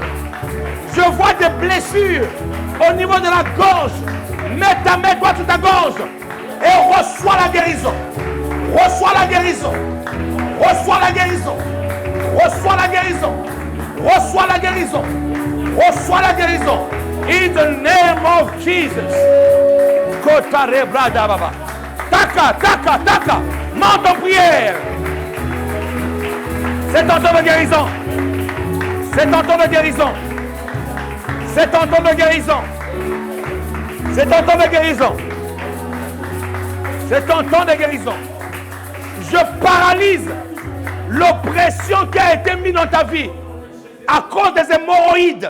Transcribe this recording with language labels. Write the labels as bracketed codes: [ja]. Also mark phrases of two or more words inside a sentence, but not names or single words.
[fr] Je vois des blessures au niveau de la gorge. Mets ta main droite sur ta gorge. Et reçois la guérison. Reçois la guérison. Reçois la guérison. Reçois la guérison. Reçois la guérison. Reçois la guérison. [en] In the name of Jesus. Kotare brada baba. Taka, taka, taka. [fr] Monte en prière. C'est ton temps de guérison. C'est ton temps de guérison. C'est ton temps de guérison. C'est ton temps de guérison. C'est ton temps de guérison. Je paralyse l'oppression qui a été mise dans ta vie à cause des hémorroïdes.